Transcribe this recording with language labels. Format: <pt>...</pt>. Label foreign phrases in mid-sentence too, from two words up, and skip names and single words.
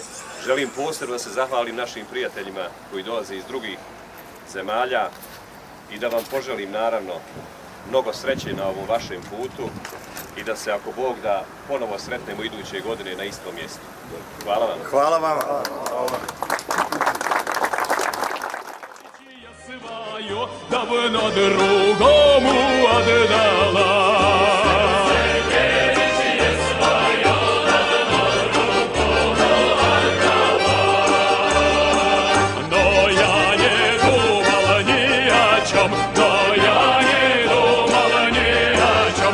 <sr>Želim posebno da se zahvalim našim prijateljima koji dolaze iz drugih zemalja i da vam poželim naravno mnogo sreće na ovom vašem putu i da se, ako Bog da, ponovo sretnemo iduće godine na istom mjestu. Hvala vam. Hvala vam.</sr> <ru>Давно другому отдала. Но я не думала ни о чем, но я не думала ни о чем.</ru>